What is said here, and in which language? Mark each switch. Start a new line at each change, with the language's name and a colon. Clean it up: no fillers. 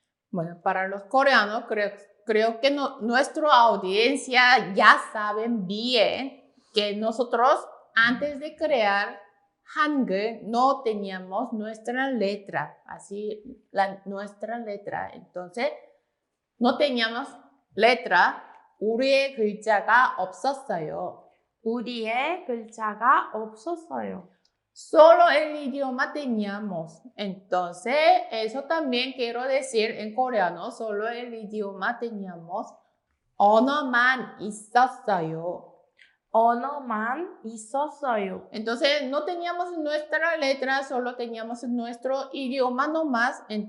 Spanish: Bueno, para los coreanos creo que nuestra audiencia ya saben bien que nosotros antes de crear Hangul no teníamos nuestra letra, nuestra letra. Entonces, no teníamos letra.
Korean: 우리의 글자가 없었어요. 우리의 글자가 없었어요.
Spanish: Solo el idioma teníamos. Entonces, eso también quiero decir en coreano, solo el idioma teníamos.
Korean: 언어만 있었어요. 언어만 있었어요.
Spanish: Entonces, no teníamos nuestra letra, solo teníamos nuestro idioma nomás.